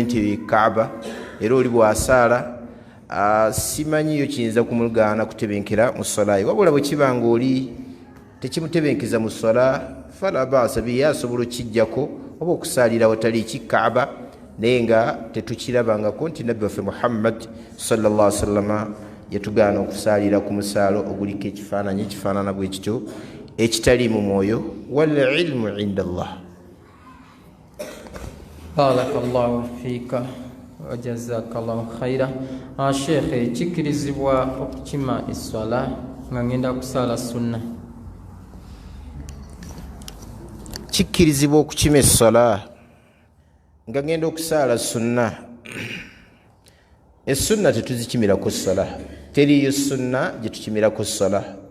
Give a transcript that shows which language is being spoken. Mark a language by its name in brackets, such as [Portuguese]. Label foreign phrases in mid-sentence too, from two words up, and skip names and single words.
[Ganda] nti kaaba era oli bwasaala simanyiyo kiyinza kumugaana kutebenkera mu ssolayi wabula bwe kiba nga oli tekimutebenkeza mu ssala [Arabic] فلا بأس به [Ganda] asobola okijjako oba okusaalira watali kikaaba naye nga tetukirabangako nti nabbi waffe Muhammad sallallahu alaihi wasallama yatugaana okusaalira ku musaalo oguliko ekifaananyi ekifaanana bwe kityo ekitali mu mwoyo [Arabic] والعلم عند الله. بارك الله فيك وجزاك الله خيرا. [Ganda] Sheikh, kikirizibwa okukima esswala nga ngenda kusaala sunna? Kikirizibwa okukima esswala nga ngenda okusaala sunna. Essunna tetuzikimirako ssala, teriyo sunna gye tukimirako ssala.